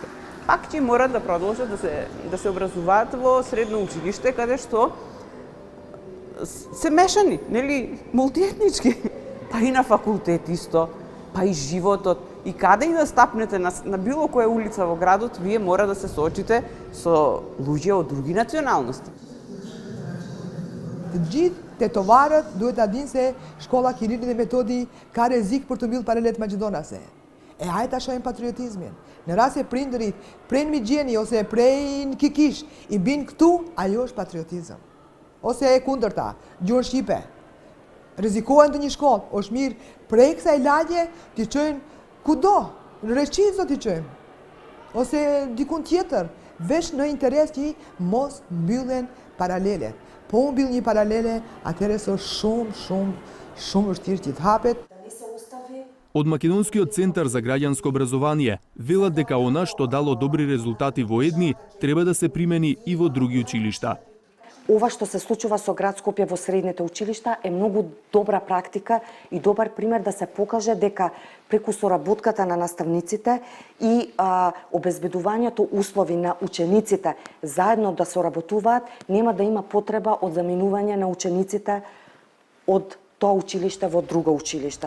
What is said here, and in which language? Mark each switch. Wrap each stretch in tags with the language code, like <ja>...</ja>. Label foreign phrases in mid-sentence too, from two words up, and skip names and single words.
<mk>Пак ќе мора да продолжат да се образуваат во средно училиште, каде што се мешани, нели, мултиетнички. Па и на факултет исто, па и животот. И каде и да стапнете на било која улица во градот, вие мора да се соочите со луѓе од други националности.</mk> <sq>Gjithë tetovarët duhet ta dinë se shkolla Kirill dhe Metodi ka rrezik për të mbyllë paralelet maqedonase. Hajde ta shohim patriotizmin. Në rast se prindërit prej Migjeni ose prej Kikish i bin këtu, ajo është patriotizëm. Ose e kundërta, gjuhën shqipe. Rrezikohen të një shkollë, është mirë prej kësaj lagje t'i çojnë kudo, në Reqicë do t'i çojmë. ose dikund тjetër, veç në interes që mos mbyllen paralele. Po mbyll një paralele, atëherë është shumë vështirë që të hapet.</sq> <mk>Од Македонскиот центар за граѓанско образование велат дека она што дало добри резултати во едни треба да се примени и во други училишта. Ова што се случува со град Скопје во средните училишта е многу добра практика и добар пример да се покаже дека преку соработката на наставниците и обезбедувањето услови на учениците заедно да соработуваат, нема да има потреба од заминување на учениците од тоа училиште во друго училиште.</mk>